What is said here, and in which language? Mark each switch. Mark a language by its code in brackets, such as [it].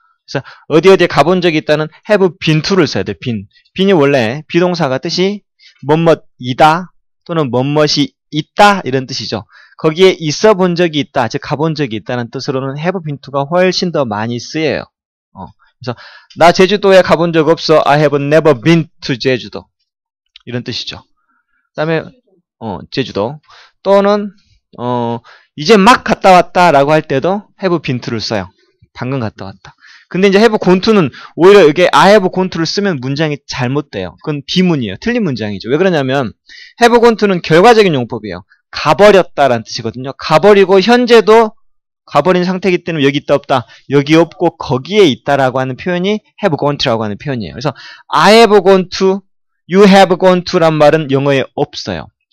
[ko] 그래서 어디에 가본 적이 있다는 [en] have been to [ko] 를 써야 돼요. [en] been. [ko] been이 원래 비동사가 뜻이 뭐뭐이다 또는 뭐뭐이 있다 이런 뜻이죠. 거기에 있어 본 적이 있다, 즉 가본 적이 있다는 뜻으로는 [en] have been to [ko] 가 훨씬 더 많이 쓰여요. 그래서 나 제주도에 가본 적 없어. [en] I have never been to 제주도. [ko] 이런 뜻이죠. 그 다음에 제주도 또는 이제 막 갔다 왔다 라고 할 때도 [en] have been to [ko] 를 써요. 방금 갔다 왔다. 근데 이제 [en] have gone to [ko] 는 오히려 이게 [en] I have gone to [ko] 를 쓰면 문장이 잘못돼요. 그건 비문이에요. 틀린 문장이죠. 왜 그러냐면 [en] have gone to [ko] 는 결과적인 용법이에요. 가버렸다라는 뜻이거든요. 가버리고 현재도 가버린 상태이기 때문에 여기 있다 없다. 여기 없고 거기에 있다라고 하는 표현이 [en] have gone to [ko] 라고 하는 표현이에요. 그래서 [en] I have gone to, you have gone to [ko] 란 말은 영어에 없어요.